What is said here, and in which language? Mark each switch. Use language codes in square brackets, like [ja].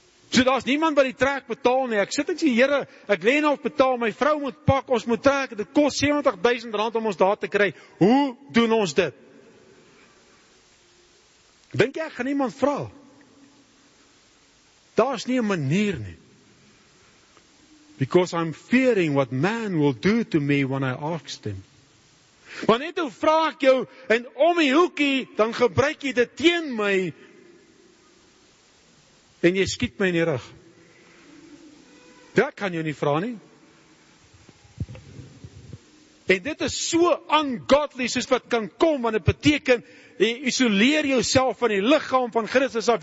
[af] So daar's niemand wat die trek betaal nie. Ek sit en sê, Here, ek lê nou op betaal, my vrou moet pak, ons moet trek, dit kos R70,000 om ons daar te kry. Hoe doen ons dit? Dink jy ek gaan iemand vra? Daar's nie 'n manier nie. [en] Because I'm fearing what man will do to me when I ask them. [af] Want net hoe vra ek jou, en om die hoekie, dan gebruik jy dit teen my, en jy skiet my in die rug. Dit kan jy nie vra nie. En dit is so ungodly soos wat kan kom, want dit beteken, jy isoleer jouself van die liggaam van Christus af.